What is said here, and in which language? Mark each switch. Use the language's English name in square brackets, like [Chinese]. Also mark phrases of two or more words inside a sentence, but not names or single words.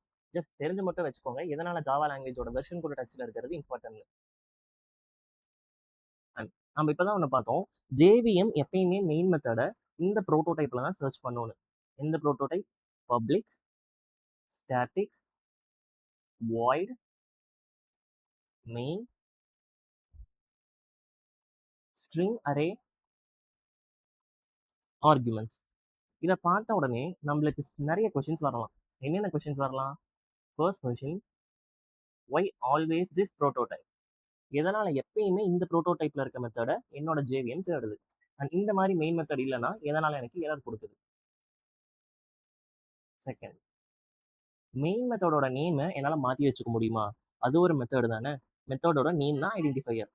[Tamil] ஜஸ்ட் தெரிஞ்சு மட்டும் வச்சுக்கோங்க எதனால ஜாவா லாங்குவேஜோட வெர்ஷன் கூட டச்சில் இருக்கிறது இம்பார்ட்டன்ட். அண்ட் நம்ம இப்போ தான் ஒன்று பார்த்தோம், JVM எப்பயுமே [English] main method [Tamil] இந்த ப்ரோட்டோடைப்பில் தான் சர்ச் பண்ணணும். [English] எந்த ப்ரோட்டோடைப்? public static void main string array arguments. [Tamil] இதை பார்த்த உடனே நம்மளுக்கு நிறைய கொஸ்டின்ஸ் வரலாம். என்னென்ன கொஸ்டின்ஸ் வரலாம்? [English] first question, why always this prototype? [Tamil] எதனால எப்பயுமே இந்த ப்ரோட்டோடைப்ல இருக்க மெத்தடை என்னோட JVM தேடுது? அண்ட் இந்த மாதிரி [English] main method [Tamil] இல்லைன்னா எதனால எனக்கு எரர் கொடுக்குது? செகண்ட், [English] main method [Tamil] நேமை என்னால் மாற்றி வச்சுக்க முடியுமா? அது ஒரு மெத்தடு தானே. [English] method name [Tamil] தான் ஐடென்டிஃபையர்.